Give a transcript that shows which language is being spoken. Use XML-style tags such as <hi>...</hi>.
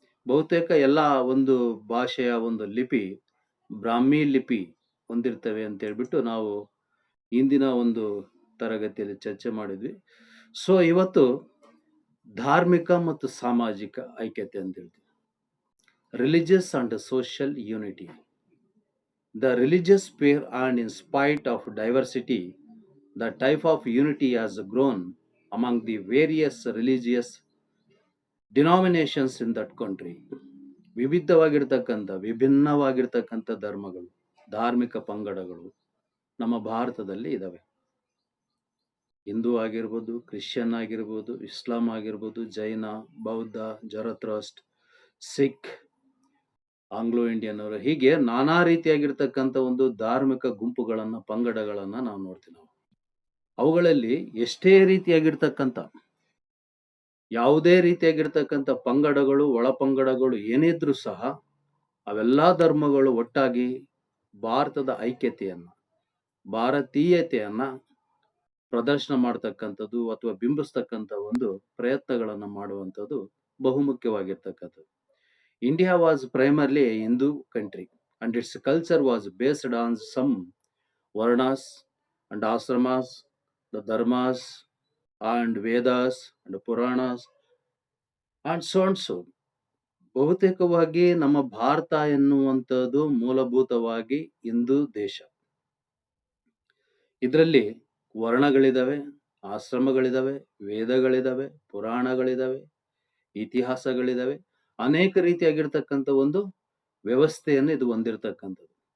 <kn>ಬಹುತೇಕ ಎಲ್ಲ ಒಂದು ಭಾಷೆಯ ಒಂದು ಲಿಪಿ ಬ್ರಾಹ್ಮಿ ಲಿಪಿ ಹೊಂದಿರ್ತವೆ ಅಂತ ಹೇಳ್ಬಿಟ್ಟು ನಾವು ಇಂದಿನ ಒಂದು ತರಗತಿಯಲ್ಲಿ ಚರ್ಚೆ ಮಾಡಿದ್ವಿ. ಸೊ ಇವತ್ತು ಧಾರ್ಮಿಕ ಮತ್ತು ಸಾಮಾಜಿಕ ಐಕ್ಯತೆ ಅಂತ ಹೇಳ್ತೀವಿ.</kn> <en>Religious and social unity. The religious sphere, and in spite of diversity, the type of unity has grown among the various religious denominations in that country.</en> <kn>ವಿಭಿನ್ನವಾಗಿರ್ತಕ್ಕಂಥ ಧರ್ಮಗಳು, ಧಾರ್ಮಿಕ ಪಂಗಡಗಳು ನಮ್ಮ ಭಾರತದಲ್ಲಿ ಇದಾವೆ. ಹಿಂದೂ ಆಗಿರ್ಬೋದು, ಕ್ರಿಶ್ಚಿಯನ್ ಆಗಿರ್ಬೋದು, ಇಸ್ಲಾಂ ಆಗಿರ್ಬೋದು, ಜೈನ, ಬೌದ್ಧ, ಜರಥ್ರಸ್ಟ್, ಸಿಖ್, ಆಂಗ್ಲೋ ಇಂಡಿಯನ್ ಅವರು, ಹೀಗೆ ನಾನಾ ರೀತಿಯಾಗಿರ್ತಕ್ಕಂಥ ಒಂದು ಧಾರ್ಮಿಕ ಗುಂಪುಗಳನ್ನ ಪಂಗಡಗಳನ್ನ ನಾವು ನೋಡ್ತೀವಿ. ಅವುಗಳಲ್ಲಿ ಎಷ್ಟೇ ರೀತಿಯಾಗಿರ್ತಕ್ಕಂಥ ಯಾವುದೇ ರೀತಿಯಾಗಿರ್ತಕ್ಕಂಥ ಪಂಗಡಗಳು, ಒಳ ಪಂಗಡಗಳು ಏನಿದ್ರು ಸಹ ಅವೆಲ್ಲಾ ಧರ್ಮಗಳು ಒಟ್ಟಾಗಿ ಭಾರತದ ಐಕ್ಯತೆಯನ್ನ, ಭಾರತೀಯತೆಯನ್ನ ಪ್ರದರ್ಶನ ಮಾಡ್ತಕ್ಕಂಥದ್ದು ಅಥವಾ ಬಿಂಬಿಸ್ತಕ್ಕಂಥ ಒಂದು ಪ್ರಯತ್ನಗಳನ್ನ ಮಾಡುವಂಥದ್ದು ಬಹುಮುಖ್ಯವಾಗಿರ್ತಕ್ಕಂಥದ್ದು.</kn> <en>India was primarily a Hindu country, and its culture was based on some Varnas and Ashramas, the Dharmas and Vedas and Puranas and so and so.</en> <kn>ಬಹುತೇಕವಾಗಿ ನಮ್ಮ ಭಾರತ ಎನ್ನುವಂಥದ್ದು ಮೂಲಭೂತವಾಗಿ ಹಿಂದೂ ದೇಶ. ಇದರಲ್ಲಿ ವರ್ಣಗಳಿದಾವೆ, ಆಶ್ರಮಗಳಿದಾವೆ, ವೇದಗಳಿದಾವೆ, ಪುರಾಣಗಳಿದಾವೆ, ಇತಿಹಾಸಗಳಿದಾವೆ, ಅನೇಕ ರೀತಿಯಾಗಿರ್ತಕ್ಕಂಥ ಒಂದು ವ್ಯವಸ್ಥೆಯನ್ನು ಇದು ಹೊಂದಿರತಕ್ಕಂಥದ್ದು.</kn>